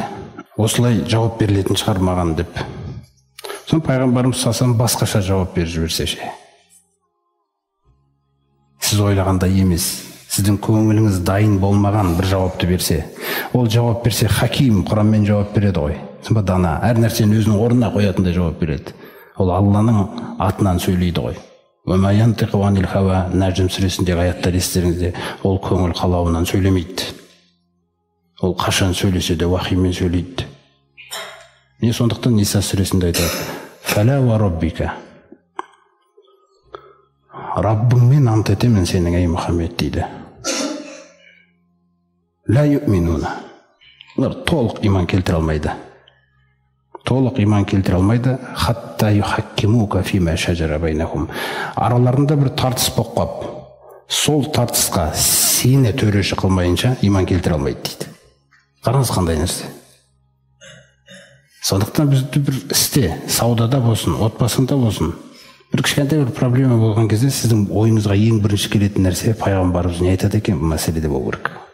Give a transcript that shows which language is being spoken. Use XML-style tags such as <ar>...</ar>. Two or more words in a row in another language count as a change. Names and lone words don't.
<kk>Осылай жауап берілетін шығар маған деп. Сосын пайғамбарымыз</kk> <ar>صلى الله عليه وسلم</ar> <kk>басқаша жауап беріп жіберсе ше. Сіз ойлағандай емес, сіздің көңіліңіз дайын болмаған бір жауапты берсе, ол жауап берсе хаким, Құранмен жауап береді ғой. Сонда дана, әр нәрсені өзінің орнына қоятындай жауап береді. Ол Алланың атынан сөйлейді ғой.</kk> <ar>وَمَا يَنْتِقُ عَنِ الْهَوَى</ar> <kk>Нәжім сүресіндегі аяттар естеріңізде, ол көңіл қалауынан сөйлемейді. Ол қашан сөйлесе де уахимен сөйлейді. Не сондықтан Ниса сүресінде айтады,</kk> <ar>فَلَا وَرَبِّكَ</ar> <kk>Раббыңмен ант етемін сенің ей Мұхаммед дейді.</kk> <ar>لَا يُؤْمِنُونَ</ar> <kk>Олар толық иман келтіре алмайды. Толық иман келтіре алмайды.</kk> <ar>حتى يحكموك فيما شجر بينهم.</ar> <kk>Араларында бір тартыс болып қап, сол тартысқа сені төреші қылмайынша иман келтіре алмайды дейді. Қараңыз қандай нәрсе. Сондықтан бізді бір істе, саудада болсын, отбасында болсын, бір кішкентай бір проблема болған кезде сіздің ойыңызға ең бірінші келетін нәрсе пайғамбарымыз не айтады екен бұл мәселеде болу керек.</kk>